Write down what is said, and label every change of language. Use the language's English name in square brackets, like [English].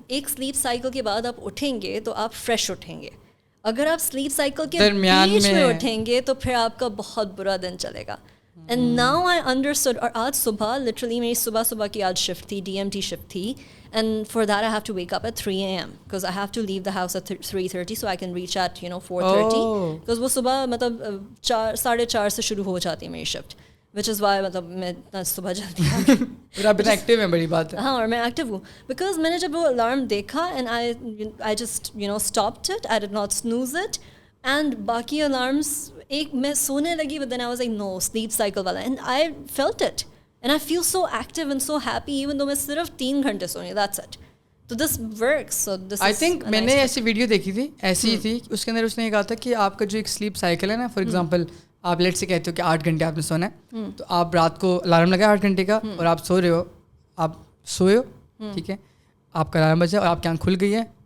[Urdu] ایک sleep cycle کے بعد آپ اٹھیں گے تو آپ فریش اٹھیں گے. اگر آپ سلیپ سائیکل کے بیچ میں اٹھیں گے تو پھر آپ کا بہت برا دن چلے گا. [English] And now I understood. [Urdu] اور آج صبح لٹرلی میری صبح کی آج شفٹ تھی, [English] DMT shift تھی, and for that I have to wake up at 3 a.m. because I have to leave the house at 3:30 so I can reach at 4:30 because [Urdu] وہ صبح مطلب 4:30 سے شروع ہو جاتی ہے میری شفٹ, [English] which is why [Urdu] مطلب میں صبح جلدی آ گئی. پھر آپ ایکٹیو ہیں, بڑی بات ہے. ہاں, اور میں ایکٹیو ہوں بیکاز میں نے جب وہ الارم دیکھا [English] And I just stopped it, I did not snooze it. [Urdu] And باقی الارمس ایک میں سونے لگی [English] but then I was like no, sleep cycle والا, and I felt it and I feel so active and so happy even though [Urdu] میں صرف 3 گھنٹے سونی, [English] that's it. تو this works. So this I think [Urdu] میں نے ایسی ویڈیو دیکھی تھی, ایسی ہی تھی, اس کے اندر اس نے یہ کہا تھا کہ آپ کا جو ایک سلیپ سائیکل ہے نا, فار ایگزامپل آپ لیٹ سے کہتے ہو کہ 8 گھنٹے آپ نے سونا ہے, تو آپ رات کو الارم لگائے 8 گھنٹے کا اور آپ سو رہے ہو, آپ سوئے ہو, ٹھیک ہے, آپ کا الارم بجا اور آپ کی آنکھ کھل گئی ہے.